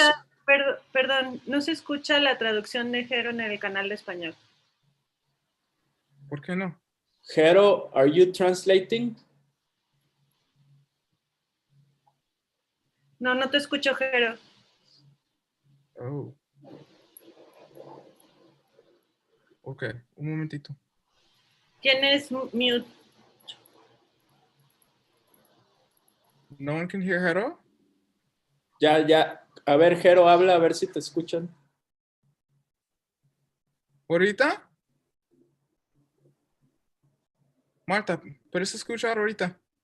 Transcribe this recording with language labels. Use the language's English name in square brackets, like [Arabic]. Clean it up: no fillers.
[Spanish] escucha, perdón, no se escucha la traducción de Jero en el canal de español. ¿Por qué no? [English] Jero, are you translating? [Spanish] No, no te escucho, Jero. Oh. Ok, un momentito. ¿Tienes mute? [English] No one can hear her at all? [Spanish] Ya. A ver, Jero, habla, a ver si te escuchan. ¿Ahorita? Marta, ¿puedes escuchar ahorita?